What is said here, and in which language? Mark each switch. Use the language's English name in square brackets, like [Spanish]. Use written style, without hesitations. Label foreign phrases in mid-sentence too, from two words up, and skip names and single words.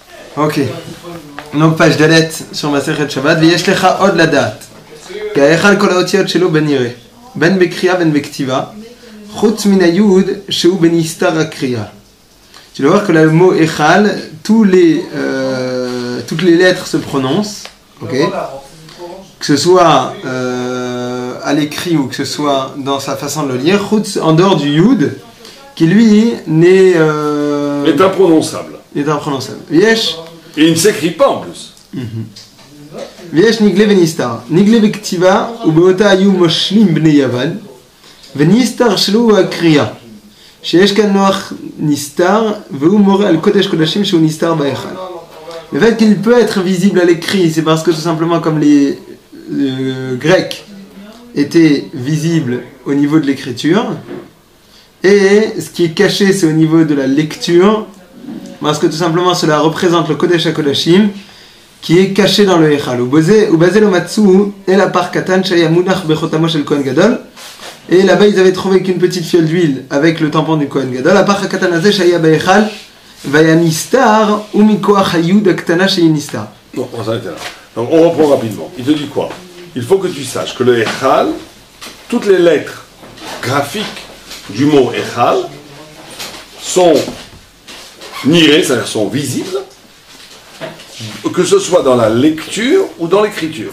[French] Ok. Donc page dalet sur Masechet Shabbat. [Hebrew] ויש לך עוד לדעת. כי ההיכל כל האותיות שלו בנראה. בין בקריאה בין בכתיבה. חוץ מן היוד שהוא בנסתר הקריאה. [French] Tu dois voir que le mot Echal, toutes les lettres se prononcent, okay, que ce soit à l'écrit ou que ce soit dans sa façon de le lire, en dehors du Yud, qui lui est imprononçable. Et il ne s'écrit pas en plus. [Hebrew] ויש נגלה ונסתר. נגלה בכתיבה ובאותה היו מושלים בני יוון ונסתר שלו הקריאה. שיש כאן נוח נסתר והוא מורה על קודש קודשים שהוא נסתר בהיכל. [French] Le fait qu'il peut être visible à l'écrit, c'est parce que tout simplement comme les Grecs étaient visibles au niveau de l'écriture, et ce qui est caché c'est au niveau de la lecture, parce que tout simplement cela représente le Kodesh HaKodashim qui est caché dans le Echal. [Hebrew] ובזה לא מצאו אלא פח קטן שהיה מונח בחותמו של כהן גדול. [French] Et là-bas, ils avaient trouvé qu'une petite fiole d'huile avec le tampon du [Hebrew] כהן גדול. הפח הקטן הזה שהיה בהיכל, והיה נסתר, ומכוח היוד הקטנה שהיא נסתר. [French] Non, on s'arrête là. Donc on reprend rapidement. Il te dit quoi? Il faut que tu saches que le Echal, toutes les lettres graphiques du mot Echal sont nirées, c'est-à-dire sont visibles, que ce soit dans la lecture ou dans l'écriture.